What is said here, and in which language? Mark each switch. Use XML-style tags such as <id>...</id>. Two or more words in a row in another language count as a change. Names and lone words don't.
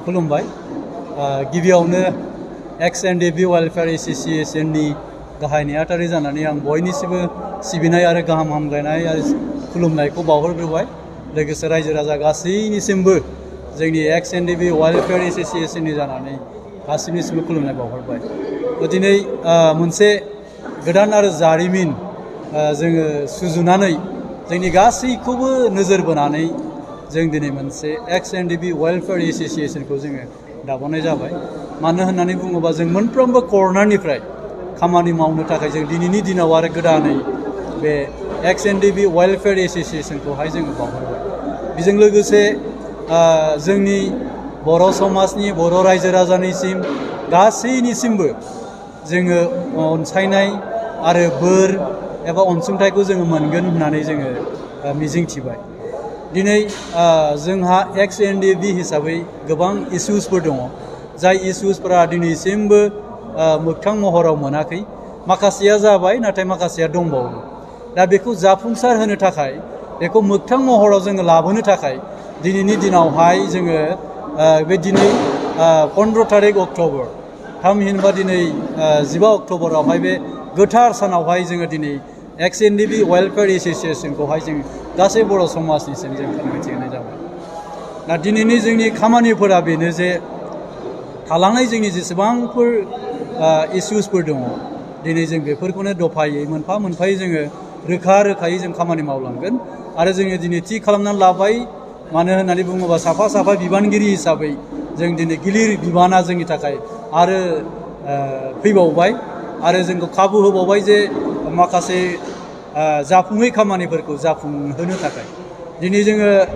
<brx>खुलुमबाय गिबियावनो एक्स एंड बी वेलफेयर एसोसिएशन नि गाहाय नेहाथारि जानानै आं बयनिसिबो सिबिनाय आरो गाहाम हामलायनाय आरो खुलुमनायखौ बावहरग्रोबाय लोगोसे रायजो राजा गासैनिसिमबो जोंनि एक्स एंड बी वेलफेयर एसोसिएशन नि जानानै गासैनिसिमबो खुलुमनाय बावहरबाय दिनै मोनसे गोदान आरो जारिमिन जोङो सुजुनानै जोंनि गासैखौबो नोजोर बोनानै जों दिनै मोनसे एक्स एंड बी वेलफेयर एसोसिएशन खौ जोङो दाबावनाय जाबाय मानो होननानै बुङोबा जों मोनफ्रोमबो कर्नारनिफ्राय खामानि मावनो थाखाय जों दिनैनि दिनाव आरो गोदानै बे एक्स एंड बी वेलफेयर एसोसिएशन खौहाय जोङो बावहरबाय बेजों लोगोसे जोंनि बर' समाजनि बर' रायजो राजानिसिम गासैनिसिमबो जोङो अनसायनाय आरो बोर एबा अनसुंथाइखौ जोङो मोनगोन होननानै जोङो मिजिंथिबाय दिनै जोंहा एक्स एंड बी हिसाबै गोबां इस्युसफोर दङ जाय इस्युसफोरा दिनैसिमबो मोगथां महराव मोनाखै माखासेया जाबाय नाथाय माखासेया दंबावो दा बेखौ जाफुंसार होनो थाखाय बेखौ मोगथां महराव जोङो लाबोनो थाखाय दिनैनि दिनावहाय जोङो बे दिनै 15 तारिख अक्ट'बर थामहिनबा दिनै 15 अक्ट'बरावहाय बे गोथार सानावहाय जोङो दिनै एक्स एंड बी वेलफेयर एसोसिएशन खौहाय जों गासै बर' समाजनिसिम जों फोरमायथि होनाय जाबाय दा दिनैनि जोंनि खामानिफोरा बेनो जे थालांनाय जोंनि जेसेबांफोर इस्युसफोर दङ दिनै जों बेफोरखौनो दफायै मोनफा मोनफायै जोङो रोखा रोखायै जों खामानि मावलांगोन आरो जोङो दिनै थि खालामनानै लाबाय मानो होननानै बुङोबा साफा साफा बिबानगिरि हिसाबै जों दिनै गिलिर बिबाना जोंनि थाखाय आरो फैबावबाय आरो जोंखौ खाबु होबावबाय जे माखासे जाफुङै खामानिफोरखौ जाफुंहोनो थाखाय दिनै जोङो</brx>